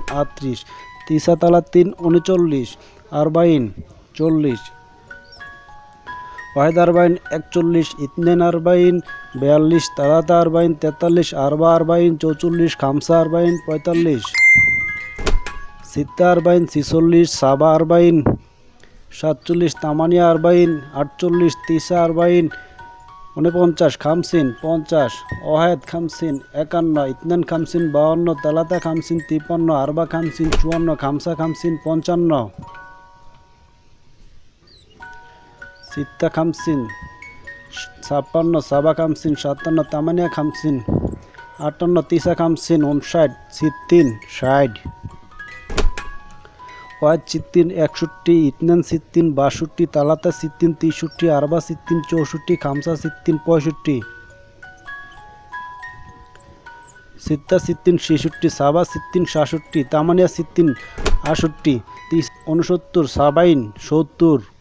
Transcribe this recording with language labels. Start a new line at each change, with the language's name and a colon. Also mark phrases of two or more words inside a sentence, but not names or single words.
Arabic: 38, تسعة ثلاثين 39، أربعين 40، واحد أربعين 41، اثنين أربعين 42, ثلاثة أربعين 43، أربعة أربعين 44، خمسة أربعين 45، ستة أربعين 46، سبعة أربعين 47، ثمانية أربعين 48، تسعة أربعين 49, خمسين 50، واحد خمسين 51، اثنين خمسين 52، ثلاثة خمسين 53، أربعة خمسين 54، خمسة خمسين 55, ستة خمسين 56، سبعة خمسين 57، ثمانية خمسين 58، تسعة خمسين 59, ستين 60, واحد ستين 61، اثنين ستين 62، ثلاثة ستين 63، أربعة ستين 64، خمسة ستين 65، ستة ستين 66، سبعة ستين 67، ثمانية ستين 68، 69، سبعين 70,